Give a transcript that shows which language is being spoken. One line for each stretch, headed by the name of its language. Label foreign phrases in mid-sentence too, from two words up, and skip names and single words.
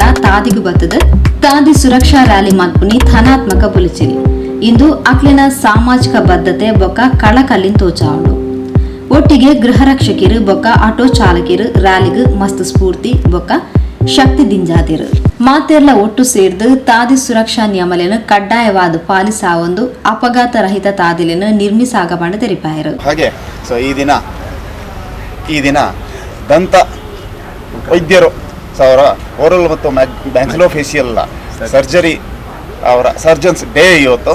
Tulu: ತಾದಿಗು ಬತ್ತದ ತಾದಿ ಸುರಕ್ಷಾ ರ್ಯಾಲಿ ಮಲ್ಪುನಿ ಧನಾತ್ಮಕ ಬುಲಿಚಿರಿ ಇಂದು ಅಕ್ಲಿನ ಸಾಮಾಜಿಕ ಬದ್ಧತೆ ಬೊಕ್ಕ ಕಳಕಲ್ಲಿನ್ ತೋಚಾವಡು ಒಟ್ಟಿಗೆ ಗೃಹ ರಕ್ಷಕರು ಬೊಕ್ಕ ಆಟೋ ಚಾಲಕರು ರ್ಯಾಲಿಗೆ ಮಸ್ತ್ ಸ್ಫೂರ್ತಿ ಬೊಕ್ಕ ಶಕ್ತಿ ದಿಂಜಾದಿರು ಮಾತೆಲ್ಲ ಒಟ್ಟು ಸೇರ್ದು ತಾದಿ ಸುರಕ್ಷಾ ನಿಯಮಗಳನ್ನು ಕಡ್ಡಾಯವಾದ ಪಾಲಿಸಾವೊಂದು ಅಪಘಾತ ರಹಿತ ತಾದಿಲೆಯನ್ನು ನಿರ್ಮಿಸಾಗಬಂಡ ತೆರಿಪಾಯರು.
Kannada: ಹಾಗೆ ಸೊ ಈ ದಿನ ದಂತ ವೈದ್ಯರು ಅವರ ಓರಲ್ ಮತ್ತು
English: maxillofacial surgery
Kannada: ಅವರ
English: surgeons day
Kannada: ಇವತ್ತು.